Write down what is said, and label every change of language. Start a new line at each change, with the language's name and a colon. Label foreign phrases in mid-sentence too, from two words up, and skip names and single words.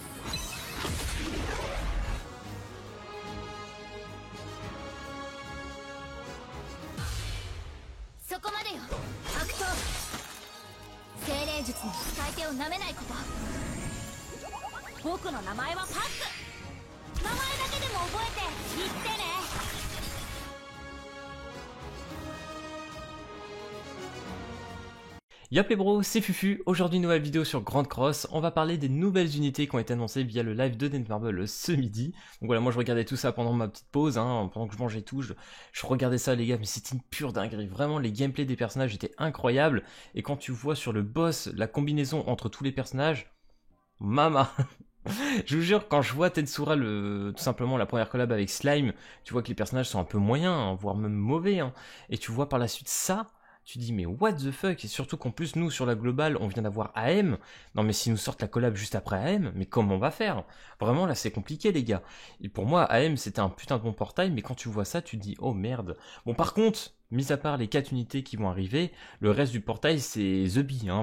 Japanese: そこまでよ。悪党。精霊術の使い手をなめないこと。僕の名前はパック。名前だけでも覚えて言ってね。
French: Yop les bros, c'est Fufu. Aujourd'hui nouvelle vidéo sur Grand Cross. On va parler des nouvelles unités qui ont été annoncées via le live de Netmarble ce midi. Donc voilà, moi je regardais tout ça pendant ma petite pause, hein, pendant que je mangeais tout, je regardais ça les gars, mais c'était une pure dinguerie. Vraiment les gameplays des personnages étaient incroyables. Et quand tu vois sur le boss la combinaison entre tous les personnages, mama. Je vous jure, quand je vois Tensura, tout simplement la première collab avec Slime, tu vois que les personnages sont un peu moyens, hein, voire même mauvais, hein. Et tu vois par la suite ça, tu dis mais
English: what the fuck.
French: Et surtout qu'en plus nous sur la globale on vient d'avoir AM. Non mais si nous sortent la collab juste après AM, mais comment on va faire? Vraiment là c'est compliqué les gars. Et pour moi AM c'était un putain de bon portail, mais quand tu vois ça tu te dis oh merde. Bon par contre, mis à part les 4 unités qui vont arriver, le reste du portail c'est The Bee, hein.